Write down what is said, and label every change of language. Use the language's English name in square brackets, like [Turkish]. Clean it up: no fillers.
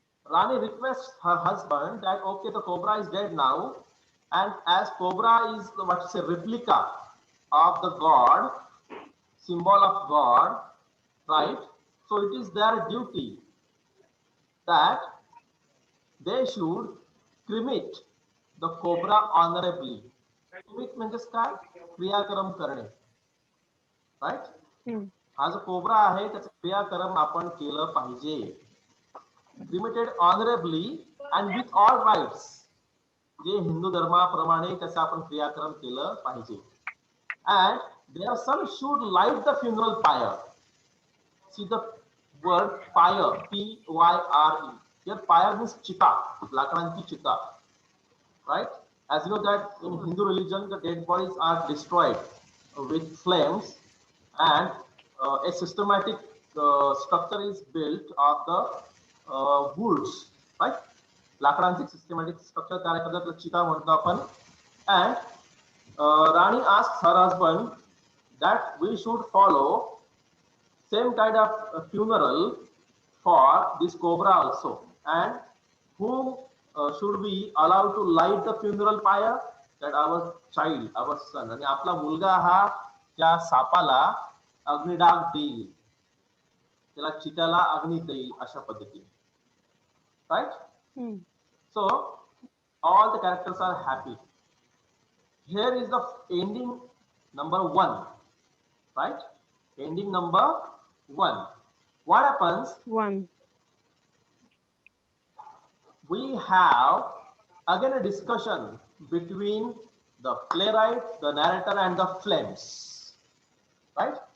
[English] Rani requests her husband that okay, the cobra is dead now, and as cobra is what is a replica of the god, symbol of God, right? So it is their duty that they should cremate the cobra honorably. Cremate means [Marathi] काय? क्रियाक्रम करणे, right? हा जो cobra आहे त्याचं क्रियाक्रम आपण केलं पाहिजे. [English] Cremated honorably and with all rights. [Marathi] जे हिंदू धर्माप्रमाणे त्याचं आपण क्रियाक्रम केलं पाहिजे. [English] And their son should light the funeral pyre. See the word pyre, P-Y-R-E. Here pyre means [Marathi] चिता, लाकडांची चिता, [English] right? As you know that in Hindu religion, the dead bodies are destroyed with flames, and a systematic structure is built of the woods, right? [Marathi] लाकडांचे [English] systematic structure [Marathi] तयार करतात, त्याला चिता म्हणतो आपण. [English] And Rani asks her husband that we should follow same kind of funeral for this cobra also, and whom should we allow to light the funeral pyre? That our child, our son. [Marathi] आणि आपला मुलगा हा त्या सापाला अग्निडाग देईल, त्याला चित्याला अग्नी देईल अशा पद्धतीने, right? [English] So all the characters are happy. Here is the ending number 1, right? Ending number 1. What happens? 1. We have again a discussion between the playwright, the narrator, and the flames, right?